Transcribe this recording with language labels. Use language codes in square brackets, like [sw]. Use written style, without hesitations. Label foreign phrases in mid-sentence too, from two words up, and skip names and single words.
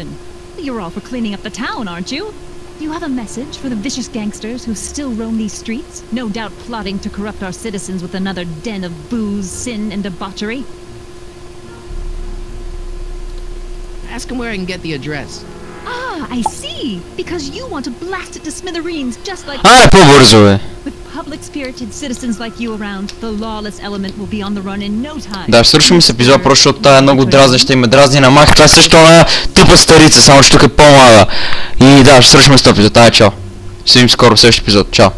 [en] You're all for cleaning up the town, aren't you? Do you have a message for the vicious gangsters who still roam these streets, no doubt plotting to corrupt our citizens with another den of booze, sin, and debauchery? Ask him where I can get the address. Ah, I see! Because you want to blast it to smithereens just like... [bg] по-бързо, бе. [en] With public-spirited citizens like you around, the lawless element will be on the run in no time. [bg] Да, свършваме с епизод, просто защото тая е много дразнеща и ме дразни на мах. Това е също една тъпа старица, само че тук е по-млада. И да, ще свършваме с този епизод. Чао. Ще видим скоро в следващия епизод. Чао.